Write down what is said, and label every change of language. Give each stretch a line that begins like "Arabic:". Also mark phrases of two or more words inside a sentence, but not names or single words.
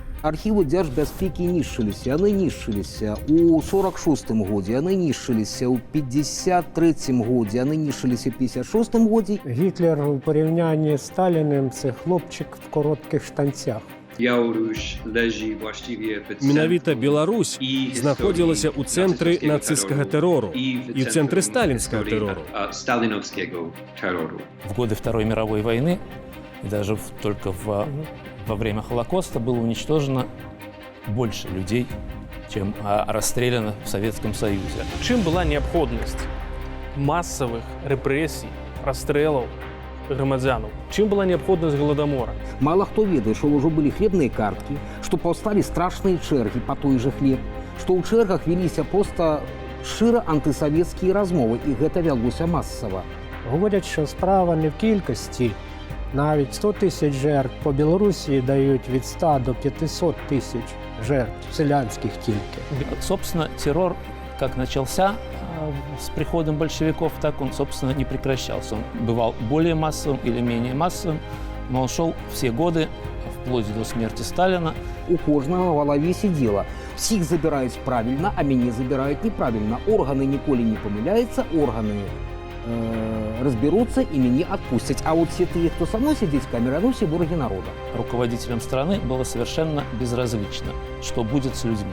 Belarusian: архівы дзяржбяспекі нішчыліся, яны нішчыліся у 46-м годзе, яны нішчыліся ў 53-м годзе, яны нішчыліся ў 56-м годзе.
Ukrainian: Гітлер у порівнянні з Сталіним – це хлопчик в коротких штанцях.
Belarusian: Менавіта Беларусь знаходзілася ў цэнтры нацысцкага тэрору і ў цэнтры сталінскага тэрору.
Russian: В годы Второй мировой войны и даже только во время Холокоста было уничтожено больше людей, чем расстреляно в Советском Союзе.
Belarusian: Чым была неабходнасць масавых рэпрэсій, расстрэлаў грамадзянаў? Чым была неабходнасць голадамора? Мало хто ведае, што ўжо былі хлебныя карткі, што паўсталі страшныя чэргі па той жа хлеб, што ў чэргах веліся проста шчыра антысавецкія размовы, і гэта вялося масава.
Ukrainian: Говорять, що справа не в кількості. Навіть 100 тисяч жертв по Білорусі дають від 100 до 500 тисяч жертв, селянських тільки.
Russian: Собственно, террор как начался с приходом большевиков, так он, собственно, не прекращался. Он бывал более массовым или менее массовым, но он шел все годы, вплоть до смерти Сталина.
Belarusian: У кожнага в галаве сидела. Всіх забіраюць правильно, а мяне забіраюць неправильно. Органы ніколі не памыляюцца,
Russian: органы разберутся и меня отпустят. А вот все те, кто со мной сидит в камере, они все враги народа. Руководителям страны было совершенно безразлично, что будет с людьми.